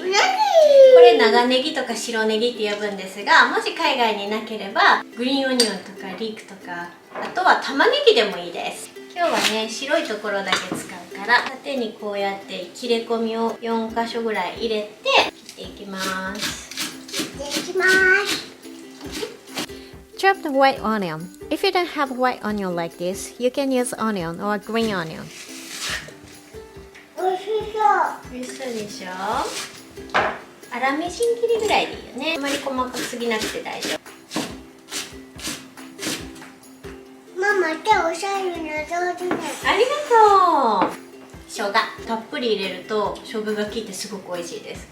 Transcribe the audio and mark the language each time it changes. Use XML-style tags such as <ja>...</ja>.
<ja>これ長ネギとか白ネギって呼ぶんですが、もし海外になければグリーンオニオンとかリークとか、あとは玉ねぎでもいいです。今日はね、白いところだけ使うから縦にこうやって切れ込みを4箇所ぐらい入れて切っていきます。いきます。</ja> <en>Chop the white onion. If you don't have white onion like this, you can use onion or green onion.</en> <ja>おいしそう。美味しそうでしょ。粗みじん切りぐらいでいいよね。あまり細かすぎなくて大丈夫。ママ手おしゃれな上手ね。ありがとう。生姜たっぷり入れると生姜が効いてすごく美味しいです。</ja>